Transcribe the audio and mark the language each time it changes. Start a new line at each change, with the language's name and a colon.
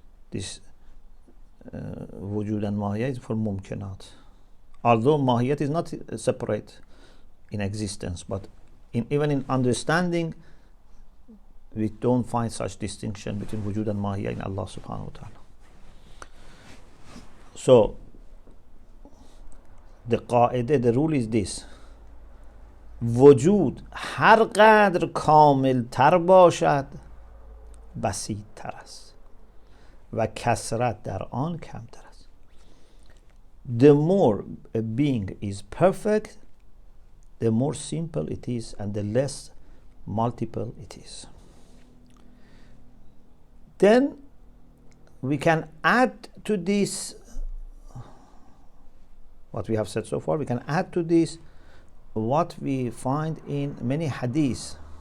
English: This wujud and mahiyya is for mumkinat. Although mahiyat is not separate in existence, but even in understanding, we don't find such distinction between wujud and mahiyya in Allah subhanahu wa ta'ala. So the rule is this:
Persian: وجود هر قدر کامل تر باشد بسیط تر است و کثرت در آن کمتر است.
English: The more a being is perfect, the more simple it is and the less multiple it is. Then we can add to this what we have said so far. We can add to this what we find in many hadiths,